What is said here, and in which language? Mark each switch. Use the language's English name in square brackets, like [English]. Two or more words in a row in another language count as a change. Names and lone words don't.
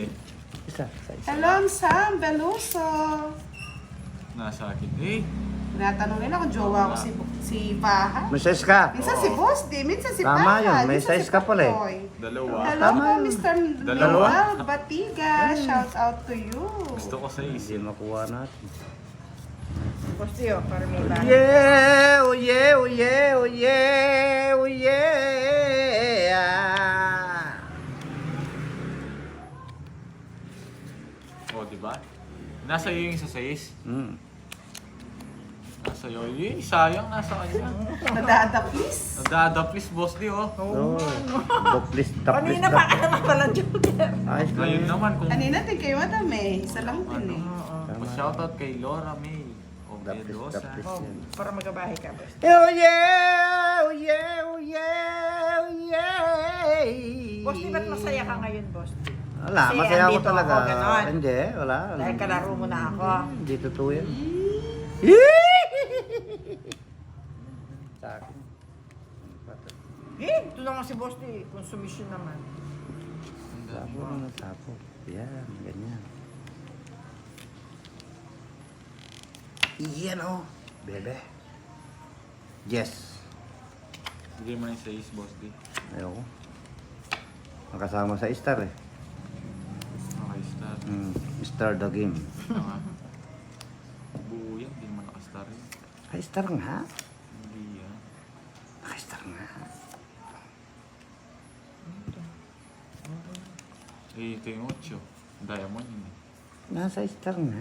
[Filipino] Isa, isa. Hello, Sam Veloso. Nasa akin. Eh, Tinatanong nila kung jowa ko si Fahad. May size ka. Minsan si Boss D, minsan si Tama Fahad. yun, may minsan size ka pala eh. Patoy. dalawa. Hello Tama po, yun. Mr. Dalawa. Noel Batiga. [English] Shout out to you. [Filipino] Gusto ko 6. Hindi makuha natin. Boss D, oh, para may bahay. [English] Yeah, oh yeah, oh yeah, oh yeah, oh yeah. [Filipino] O, diba? Nasa iyo yung isa 6. Nasa iyo. Eh, sayang nasa kanya. Nadadapis. Nadadaplis, Boss D, oh. Oh, doplis, taplis, Kanina pa ka naman palang joker. Ayos lang Ngayon yun. naman, kung Kanina din kayo madam eh. Isa lang din eh. shoutout kay Laura May. O Daplis, Mendoza. daplis Oh, yan. para magkabahay ka, boss. [English] Oh yeah, oh yeah, oh yeah, oh yeah. [Filipino] Boss, di ba't masaya ka ngayon, boss? Wala, Kasi masaya ako andito talaga. ako, ganon. Hindi, wala. Dahil kalaro mo na ako. Hindi totoo yan. Sa akin. Eh, ito naman si boss D. Consumption naman. Sapo naman, sapo. Yan, ganyan. Iyan oh, bebe. Yes. Bigay mo na yung 6, Boss D. Ayoko. Nakasama sa Star eh. [English] Okay, start. Star the game. [Filipino] Tama. Buo yan, hindi naman nakastar yun. Ay, Star nga. Hindi yan. Ay, Star nga. Eh, ito yung 8. Diamond yun eh. Nasa Star nga.